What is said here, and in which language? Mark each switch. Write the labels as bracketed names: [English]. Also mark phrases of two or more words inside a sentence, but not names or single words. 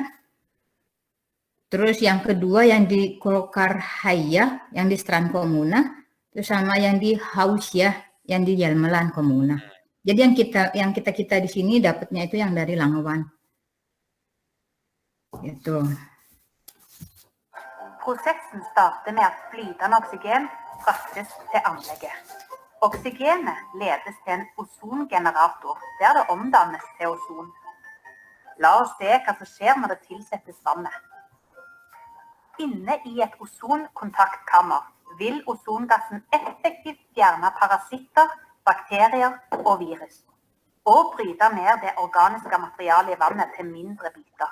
[Indonesian] Terus yang kedua yang di Kolkarhaya, yang di Strand Kommune, terus sama yang di Hausya, yang di Hjelmeland Kommune. Jadi yang kita di sini dapatnya itu yang dari Langewan. Gitu. [Norwegian] Prosessen starter med at flytende oksygen fraktes til anlegget. Oksygenet ledes til en ozongenerator, der det omdannes til ozon. La oss se hva som skjer når det tilsettes vannet. Inne i et ozonkontaktkammer vil ozongassen effektivt fjerne parasitter, bakterier og virus, og bryte ned det organiske materialet i vannet til mindre biter.